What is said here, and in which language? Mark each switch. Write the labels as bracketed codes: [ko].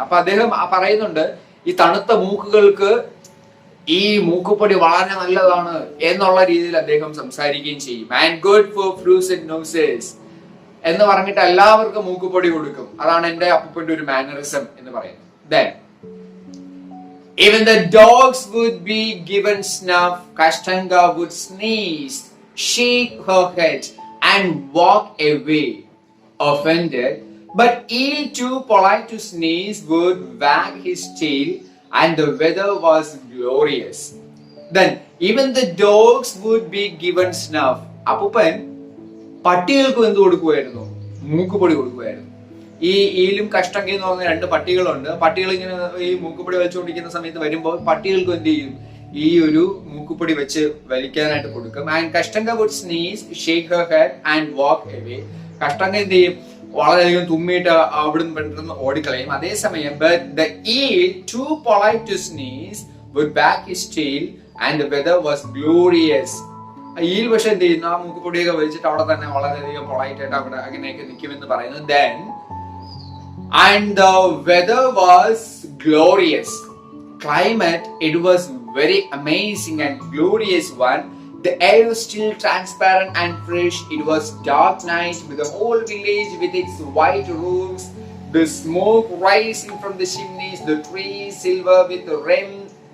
[ml] അപ്പൊ അദ്ദേഹം പറയുന്നുണ്ട്, ഈ തണുത്ത മൂക്കുകൾക്ക് ഈ മൂക്കുപൊടി വളരെ നല്ലതാണ് എന്നുള്ള രീതിയിൽ അദ്ദേഹം സംസാരിക്കുകയും ചെയ്യും. [en] and good for fruits and noses [ml] എന്ന് പറഞ്ഞിട്ട് എല്ലാവർക്കും മൂക്കുപൊടി കൊടുക്കും. അതാണ് എന്റെ അപ്പൂപ്പന്റെ ഒരു മാനറിസം എന്ന് പറയുന്നത്. [en] Then even the dogs would be given snuff. Kastanga would sneeze, shake her head and walk away offended, but eel, too polite to sneeze, would wag his tail and the weather was glorious. Then even the dogs would be given snuff. [ml] അപ്പൂപ്പൻ പട്ടികൾക്ക് എന്ത് കൊടുക്കുമായിരുന്നു, മൂക്കുപൊടി കൊടുക്കുമായിരുന്നു. ഈ ഈലും കഷ്ടങ്കയും എന്ന് പറഞ്ഞ 2 പട്ടികളുണ്ട്. പട്ടികൾ ഇങ്ങനെ ഈ മൂക്കുപൊടി വലിച്ചുകൊണ്ടിരിക്കുന്ന സമയത്ത് വരുമ്പോൾ പട്ടികൾക്ക് എന്ത് ചെയ്യും, ഈ ഒരു മൂക്കുപൊടി വെച്ച് വലിക്കാനായിട്ട് കൊടുക്കും. [en] And Kashtanka would sneeze, shake her head and walk away. [ml] കഷ്ടങ്ക എന്ത് ചെയ്യും, വളരെയധികം തുമ്മിയിട്ട് അവിടുന്ന് പെട്ടെന്ന് ഓടിക്കളയും. അതേസമയം [en] the eel, too polite to sneeze, would wag his tail and the weather was glorious. [ml] Eel പക്ഷെ എന്ത് ചെയ്യുന്നു, ആ മൂക്കുപൊടിയൊക്കെ വലിച്ചിട്ട് അവിടെ തന്നെ വളരെയധികം പൊളൈറ്റ് ആയിട്ട് അവിടെ അങ്ങനെയൊക്കെ നിൽക്കുമെന്ന് പറയുന്നത്. [en] Then and the weather was glorious. Climate, it was very amazing and glorious one. The air was still transparent and fresh. It was dark night with the whole village with its white roofs, the smoke rising from the chimneys, the trees silver with the rain.